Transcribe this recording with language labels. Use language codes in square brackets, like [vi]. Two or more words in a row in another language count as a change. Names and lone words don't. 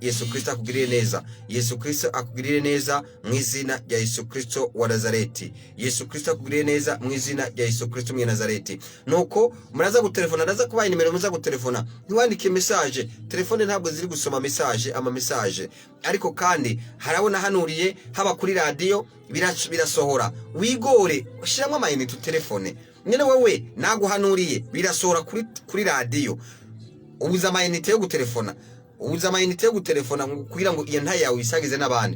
[rn] Yesu Kristo akugiriye neza. Yesu Kristo akugiriye neza mu izina rya Yesu Kristo wa Nazareti. Yesu Kristo akugiriye neza mu izina rya Yesu Kristo mu Nazareti. Nuko muraza gutelefona, ndaza kubaha nimero muza gutelefona. Ntiwandike message, telefone ntabwo ziri gusoma message, ariko kandi harabona hanuriye haba kuri radio birasohora. Wigore ushiramo amayinite telefone. Nyene wewe naguhanuriye birasohora kuri radio. Ubuza amayinite yo gutelefona, kugira ngo iyo ntaye yawe isagize n'abandi.